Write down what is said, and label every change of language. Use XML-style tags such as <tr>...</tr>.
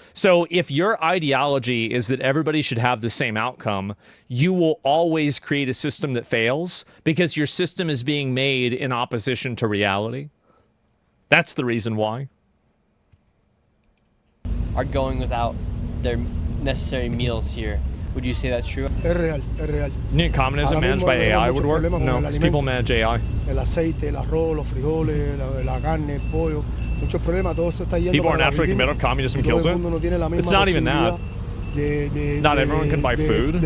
<en>So if your ideology is that everybody should have the same outcome, you will always create a system that fails because your system is being made in opposition to reality. That's the reason why. Are going without their necessary meals here. Would you say that's true?</en> <es>Es real, es real.</es> <en>You think communism managed by AI would work? No, because people manage AI.</en> <es>El aceite, el arroz, los frijoles, la carne, el pollo, muchos problemas, todo se está yendo.</es> <en>People are naturally committed, communism kills it. It's not even that. Not everyone can buy food.</en>